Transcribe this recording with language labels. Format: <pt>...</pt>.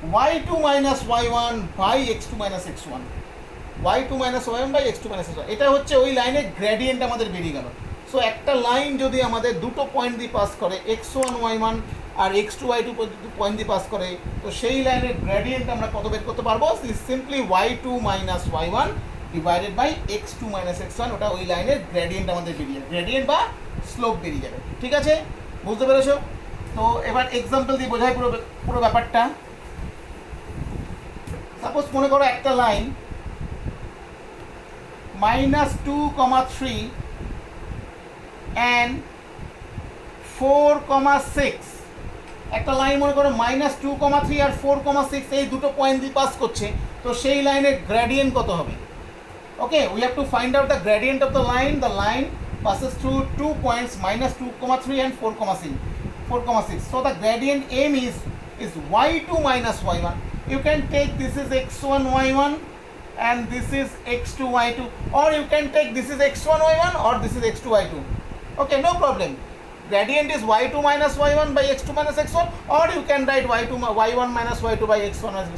<en>y2 minus y1 by x2 minus x1. y2 minus y1 by x2 minus x1.</en> <bn>এটা হচ্ছে ওই লাইনের gradient আমাদের বেরিয়ে গেল। সো একটা লাইন যদি আমাদের দুটো পয়েন্ট দিয়ে পাস করে, x1 y1 আর x2 y2 পয়েন্ট দিয়ে পাস করে, তো সেই লাইনের গ্রেডিয়েন্ট আমরা কত বের করতে পারবো? Simply y2 minus y1 divided by x2 minus x1। ওটা ওই লাইনের গ্রেডিয়েন্ট আমাদের বেরিয়ে যাবে, গ্রেডিয়েন্ট বা স্লোপ বেরিয়ে যাবে। ঠিক আছে, বুঝতে পেরেছো? তো এবার এক্সাম্পল দিয়ে বোঝাই পুরো ব্যাপারটা। সাপোজ মনে করো একটা লাইন -2, 3 and 4, 6, একটা লাইন মনে করো -2, 3 আর 4, 6 এই দুটো পয়েন্ট দিয়ে পাস করছে, তো সেই লাইনের গ্রেডিয়েন্ট কত হবে?</bn> <en>Okay, we have to find out the gradient of the line passes through 2 points -2, 3 and 4, 6. So the gradient m is y2 minus y1. You can take this is x1 y1 and this is x2 y2, or you can take this is x1 y1 or this is x2 y2. Okay, no problem. Gradient is y2 minus y1 by x2 minus x1, or you can write y1 minus y2 by x1 minus x2.</en>